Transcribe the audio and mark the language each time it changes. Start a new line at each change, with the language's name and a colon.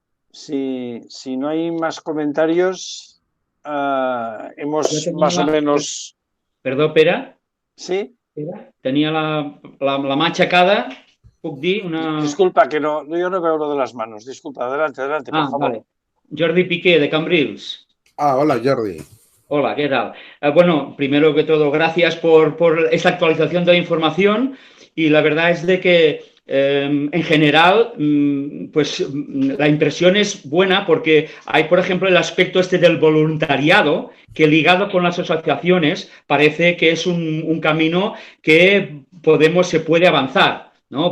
Spanish: Si no hay más comentarios, hemos más o menos...
Catalan: Perdó, Pere? Sí? Tenia la mà aixecada, puc dir una...
Spanish: Disculpa, que no, yo no veo lo de las manos. Disculpa, adelante, por favor. Vale. Jordi Piqué, de Cambrils. Hola, Jordi. Hola, ¿qué tal? Bueno, primero que todo, gracias por esta actualización de la información, y la verdad es de que en general, pues la impresión es buena, porque hay, por ejemplo, el aspecto este del voluntariado, que ligado con las asociaciones parece que es un camino que se puede avanzar, ¿no?